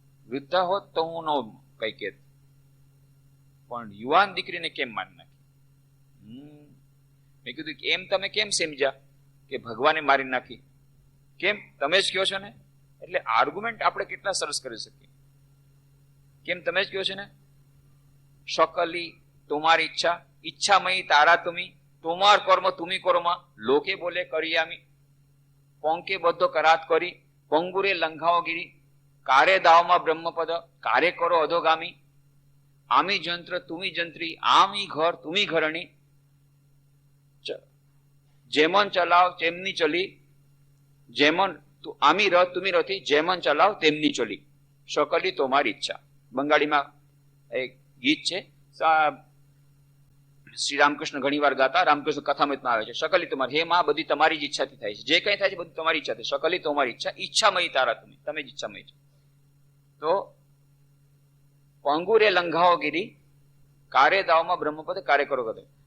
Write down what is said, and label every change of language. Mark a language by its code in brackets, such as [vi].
[gu] વૃદ્ધા હોત તો હું ન કઈ કહેત, પણ યુવાન દીકરીને કેમ મારી નાખી? મેં કીધું એમ તમે કેમ સમજ્યા કે ભગવાને મારી નાખી? કેમ? તમે જ કહો છો ને. એટલે આર્ગ્યુમેન્ટ આપણે કેટલા સરસ કરી શકીએ. કેમ? તમે જ કહો છો ને, [bn] সকলি তোমার ইচ্ছা, ইচ্ছাময়ী তারা তুমি, তোমার কর্ম তুমি করো মা, লোকে বলে করি আমি, পঙ্কে বদ্ধ করাত করি, পঙ্গুরে লঙ্ঘাও গিরি, কারে দাও মা ব্রহ্মপদ, কারে করো অধোগামী, আমি যন্ত্র তুমি যন্ত্রী, আমি ঘর তুমি ঘরণী, যেমন চালাও তেমনি চলি, যেমন আমি রথ তুমি রথી, যেমন চালাও তেমনি চলি, সকলি তোমার ইচ্ছা. [gu] બંગાળીમાં એક ગીત છે, શ્રી રામકૃષ્ણ ઘણી વાર ગાતા, રામકૃષ્ણ કથામૃતમાં આવે છે. શકલી તમારી, હે માં બધી તમારી જ ઈચ્છાથી થાય છે, જે કઈ થાય છે બધું તમારી ઈચ્છાથી. શકલી તમારી ઈચ્છા, ઈચ્છામયી તારા તમે, તમે જ ઈચ્છામય છો. તો [bn] પંગુરે લંઘાઓ ગીરી, કારે દાવમાં બ્રહ્મપદ, કારે કરો કદે.